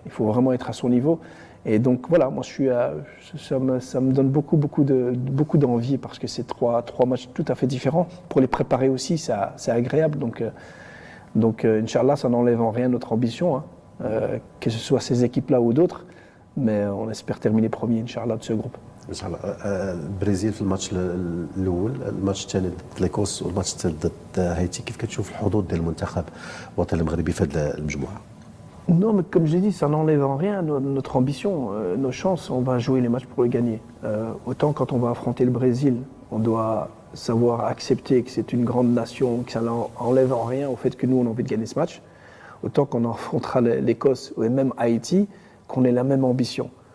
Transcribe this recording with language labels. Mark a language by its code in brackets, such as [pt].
[fr] Il faut vraiment être à son niveau. Et donc voilà, moi ça me donne beaucoup d'envie parce que c'est trois matchs tout à fait différents. Pour les préparer aussi, c'est agréable. Donc Inch'Allah, ça n'enlève en rien notre ambition, hein, que ce soit ces équipes-là ou d'autres. Mais on espère terminer premier, Inch'Allah, de ce groupe. [ar] ان شاء الله. البرازيل في الماتش الاول، الماتش الثاني ضد ليكوس والماتش الثالث ضد هايتي، كيف كتشوف الحظوظ ديال المنتخب الوطني المغربي في هذه المجموعه؟ [fr] Non, mais comme je l'ai dit, ça n'enlève en rien notre ambition, nos chances. On va jouer les matchs pour les gagner. Autant quand on va affronter le Brésil, on doit savoir accepter que c'est une grande nation, que ça n'enlève en rien au fait que nous, on a envie de gagner ce match. Autant qu'on affrontera l'Écosse et même Haïti, qu'on ait la même ambition.